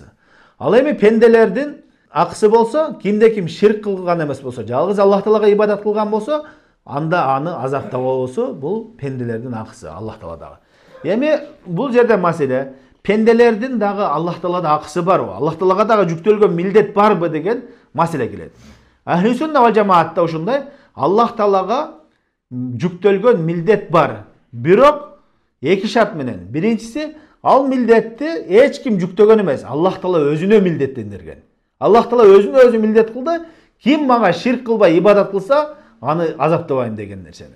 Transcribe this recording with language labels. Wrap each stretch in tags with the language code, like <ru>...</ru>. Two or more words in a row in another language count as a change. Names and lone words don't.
<ky>Ал эми пенделердин акысы болсо, кимде ким ширк кылган эмес болсо, жалгыз Аллах Таалага ибадат кылган болсо, анда аны азаптабоосу бул пенделердин акысы Аллах Тааладагы. Эми бул жерде маселе, пенделердин дагы Аллах Таалада акысы барбы? Аллах Таалага дагы жүктөлгөн милдет барбы деген маселе келет. Ахли сунна ва жамаатта ушундай, Аллах Таалага жүктөлгөн милдет бар. Бирок эки шарт менен. Биринчиси, ал милдетти эч ким жүктөгөн эмес. Аллах Таала өзүнө милдеттендирген. Аллах Таала өзүнө өзү милдет кылды. Ким мага ширк кылбай ибадат кылса, аны азаптабайм деген нерсени.</ky>